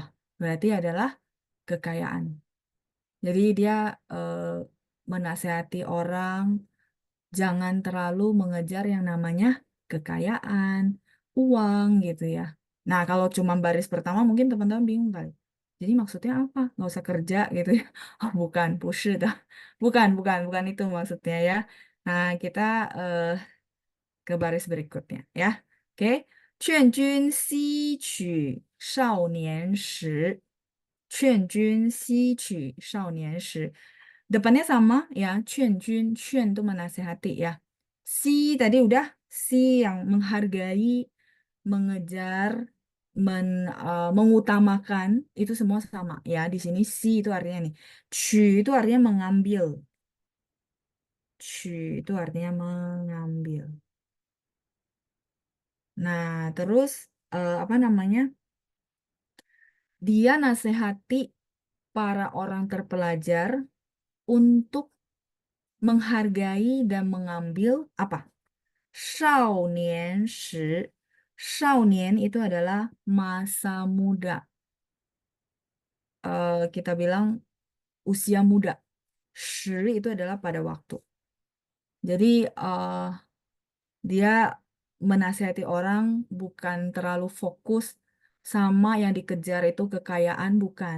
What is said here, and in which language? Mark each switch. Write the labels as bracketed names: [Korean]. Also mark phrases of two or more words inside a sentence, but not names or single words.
[Indonesian] Berarti adalah kekayaan. Jadi dia menasehati orang jangan terlalu mengejar yang namanya kekayaan, uang gitu ya. Nah, kalau cuma baris pertama mungkin teman-teman bingung kali. Jadi maksudnya apa? Nggak usah kerja gitu ya. Oh, bukan, [Chinese] 不是的. [Indonesian] Bukan itu maksudnya ya. Nah, kita ke baris berikutnya ya. Oke. [Chinese] 劝君吸取少年时，劝君吸取少年时. [Indonesian] Depannya sama ya, [Chinese] 劝君, [Indonesian] 劝 itu menasehati ya. Si tadi udah, si yang menghargai, mengejar, mengutamakan, itu semua sama ya. Di sini si itu artinya nih. 取 itu artinya mengambil. 取 itu artinya mengambil. Nah, terus apa namanya? Dia nasihati para orang terpelajar untuk menghargai dan mengambil apa? [Chinese] 少年时. [Indonesian] 少年 itu adalah masa muda. Kita bilang usia muda. 时 itu adalah pada waktu. Jadi dia menasihati orang bukan terlalu fokus sama yang dikejar itu kekayaan, bukan.